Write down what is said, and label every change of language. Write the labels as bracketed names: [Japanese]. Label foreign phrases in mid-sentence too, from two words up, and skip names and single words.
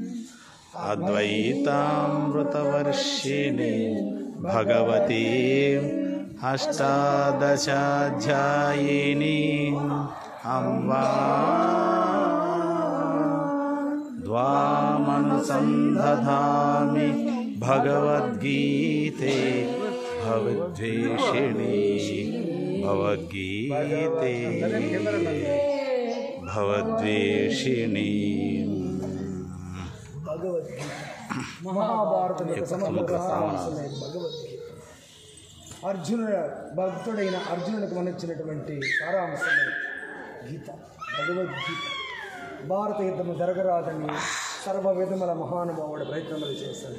[Sanskrit] अद्वैतामृतवर्षिणी भगवती अष्टादशाध्यायिनी अम्बा द्वामनुसन्दधामि भगवद्गीते भवद्वेषिणी भवद्गीते भवद्वेषिणी [Telugu] మహాభారతం అర్జునుడు భక్తుడైన అర్జునుడికి మనొచ్చినటువంటి సారాంశమే గీత, భగవద్గీత. భారత యుద్ధము జరగరాదని సర్వ విధముల మహానుభావుడు ప్రయత్నములు చేశాడు.